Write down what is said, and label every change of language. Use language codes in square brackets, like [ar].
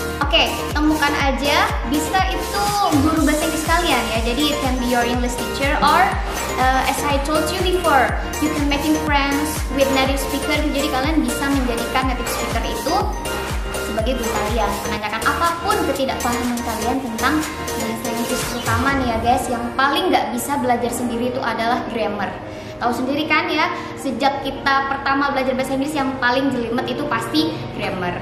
[id] Oke, temukan aja, bisa itu guru bahasa Inggris kalian ya. [en] Jadi it can be your English teacher, or as I told you before, you can making friends with native speaker. [id] Jadi kalian bisa menjadikan native speaker itu sebagai guru kalian, menanyakan apapun ketidakpahaman kalian tentang bahasa Inggris, terutama nih ya guys, yang paling nggak bisa belajar sendiri itu adalah grammar. Tahu sendiri kan ya, sejak kita pertama belajar bahasa Inggris yang paling jelimet itu pasti grammar.